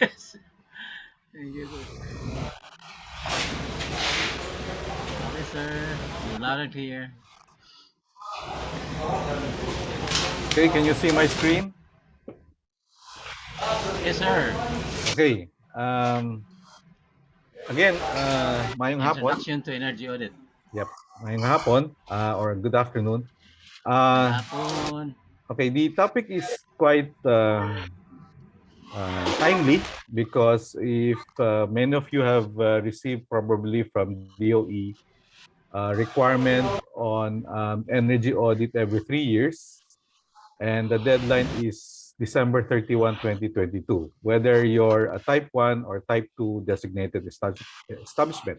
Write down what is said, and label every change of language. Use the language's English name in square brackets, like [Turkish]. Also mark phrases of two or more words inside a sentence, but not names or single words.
[English] Yes. Thank you, sir. Okay, sir. You're loud and clear. Okay, can you see my screen? Yes, sir. Okay. Again, [Hiligaynon] mayong hapon. [English] Introduction to energy audit. Yep, [Hiligaynon] mayong hapon or [English] good afternoon. [Hiligaynon] Hapon. [English] Okay, the topic is quite timely because if many of you have received probably from DOE requirement on energy audit every 3 years, and the deadline is December 31, 2022, whether you're a type 1 or type 2 designated establishment.